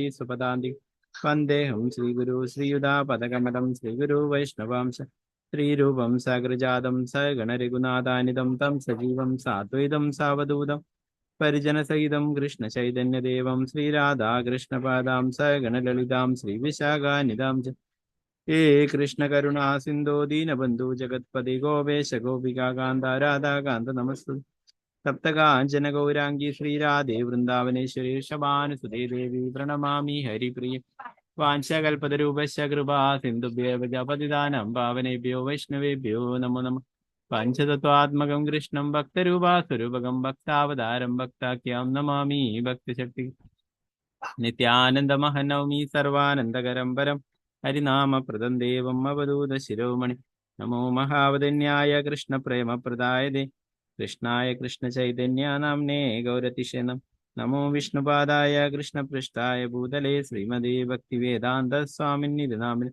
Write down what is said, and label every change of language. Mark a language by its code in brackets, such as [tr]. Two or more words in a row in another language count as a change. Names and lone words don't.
[sa] സ്വപദാന്തി വന്ദേഹം ശ്രീഗുരു ശ്രീയുതാപദകമലം ശ്രീഗുരു വൈഷ്ണവാംശ ശ്രീരൂപം സാഗ്രജാതം സഗണരഘുനാഥാനിതം തം സജീവം സാദ്വൈതം സാവധൂതം പരിജനസഹിതം കൃഷ്ണചൈതന്യദേവം ശ്രീരാധാകൃഷ്ണപാദാം സഗണലളിതാം ശ്രീവിശാഖാനിതാം ച ഹേ കൃഷ്ണ കരുണാ സിന്ധോ ദീനബന്ധു ജഗത്പതി ഗോപേശ ഗോപികാകാന്ത രാധാകാന്ത നമസ്തുതേ. സപ്തകാഞ്ചന ഗൗരാംഗി ശ്രീരാധേ വൃന്ദാവനേശ്വരി ശബാനുസുതേ ദേവി പ്രണമാമി ഹരിപ്രിയ. വാഞ്ചകൽപതരൂപശ്ച കൃപാ സിന്ധുഭ്യോ പതിതാനം പാവനേഭ്യോ വൈഷ്ണവേഭ്യോ നമോ നമഃ. പഞ്ചതത്വാത്മകം കൃഷ്ണം ഭക്തരൂപാസ്വരൂപകം ഭക്താവതാരം ഭക്താഖ്യാം നമാമി ഭക്തിശക്തി. നിത്യാനന്ദമഹനൗമി സർവാനന്ദകരം പരം ഹരിനാമപ്രദം ദേവം അവധൂത ശിരോമണി. നമോ മഹാവദന്യായ കൃഷ്ണപ്രേമപ്രദായതേ കൃഷ്ണായ കൃഷ്ണചൈതന്യ നാമ്നേ ഗൗരതിഷേ നമോ വിഷ്ണുപാദായ കൃഷ്ണപൃഷ്ഠായ ഭൂതലേ ശ്രീമതേ ഭക്തിവേദാന്ത സ്വാമിന്നിധി നാമിനി.